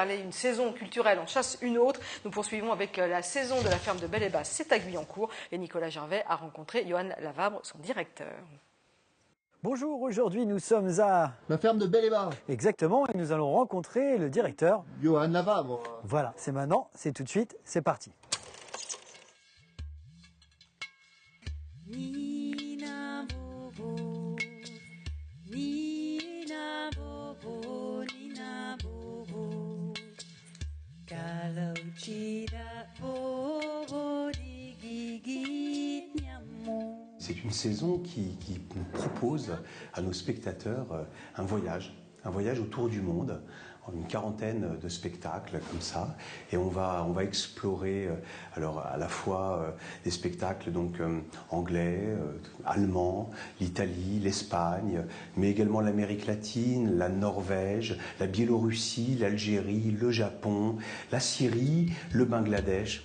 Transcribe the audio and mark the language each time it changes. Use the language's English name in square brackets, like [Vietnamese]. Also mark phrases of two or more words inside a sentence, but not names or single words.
[French] Allez, une saison culturelle en chasse une autre. Nous poursuivons avec la saison de la ferme de Belle-et-Basse, c'est à Guyancourt. Et Nicolas Gervais a rencontré Johan Lavabre, son directeur. Bonjour, aujourd'hui nous sommes à la ferme de Belle-et-Basse. Exactement, et nous allons rencontrer le directeur. Johan Lavabre. Voilà, c'est maintenant, c'est tout de suite, c'est parti. [Indonesian] Nina Bobo, Nina Bobo, Nina Bobo, kalau tidak bobo digigit nyamuk. [French] C'est une saison qui nous propose à nos spectateurs un voyage autour du monde, une quarantaine de spectacles comme ça, et on va explorer alors à la fois des spectacles donc anglais, allemands, l'Italie, l'Espagne, mais également l'Amérique latine, la Norvège, la Biélorussie, l'Algérie, le Japon, la Syrie, le Bangladesh.